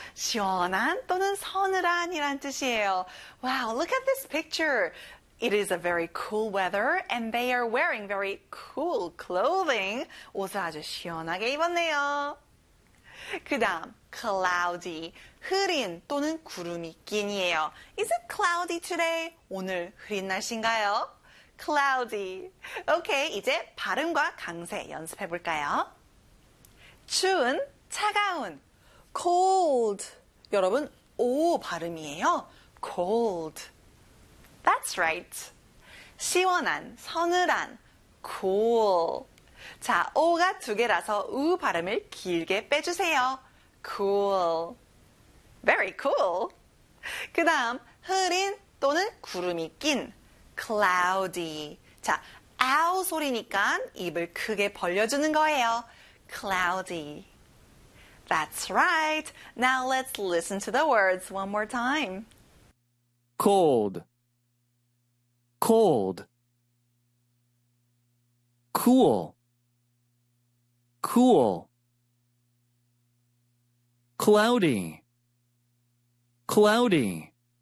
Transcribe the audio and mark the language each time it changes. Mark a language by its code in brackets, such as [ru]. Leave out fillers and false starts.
[ko] 시원한 또는 서늘한이란 뜻이에요. [en] Wow, look at this picture. It is a very cool weather and they are wearing very cool clothing. [ko] 옷을 아주 시원하게 입었네요. 그 다음, cloudy. 흐린 또는 구름이 낀이에요. [en] Is it cloudy today? [ko] 오늘 흐린 날씨인가요? [en] Cloudy. [ko] Okay, 이제 발음과 강세 연습해 볼까요? 추운, 차가운. Cold. 여러분, 오 발음이에요. Cold. [en] That's right. [ko] 시원한, 서늘한. Cool. 자, 오가 두 개라서 우 발음을 길게 빼주세요. [en] Cool. Very cool. [ko] 그 다음, 흐린 또는 구름이 낀. [en] Cloudy. [ko] 자, 아우 소리니까 입을 크게 벌려주는 거예요. [en] Cloudy. That's right. Now let's listen to the words one more time. Cold, cold, cool, cool, cloudy, cloudy.